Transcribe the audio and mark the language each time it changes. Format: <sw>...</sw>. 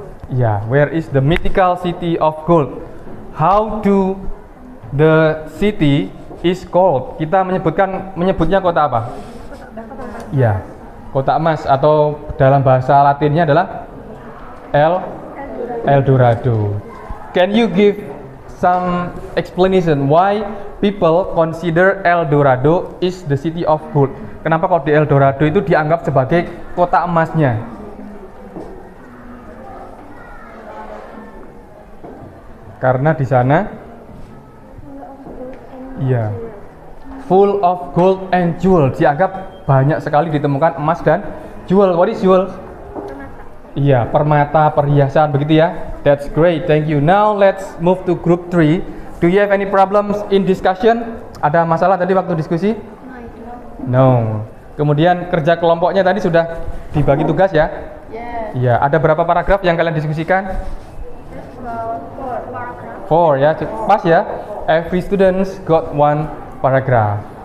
<en>Ya, where is the mythical city of gold? How do the city is called?</en> <id>Kita menyebutnya kota apa? Ya, kota emas atau dalam bahasa Latinnya adalah El Dorado.</id> <en>Can you give some explanation why people consider El Dorado is the city of gold?</en> <id>Kenapa kalau di El Dorado itu dianggap sebagai kota emasnya? Karena di sana iya,</id> <en>full of gold and jewel.</en> <id>Dianggap banyak sekali ditemukan emas dan jewel.</id> <en>What is jewel?</en> <id>Iya, permata, perhiasan begitu ya.</id> <en>That's great, thank you. Now let's move to group 3. Do you have any problems in discussion?</en> <id>Ada masalah tadi waktu diskusi? No. Kemudian kerja kelompoknya tadi sudah dibagi tugas ya? Iya. Ada berapa paragraf yang kalian diskusikan? 4 ya, pas ya.</id> <en>Every students got one paragraph.</en>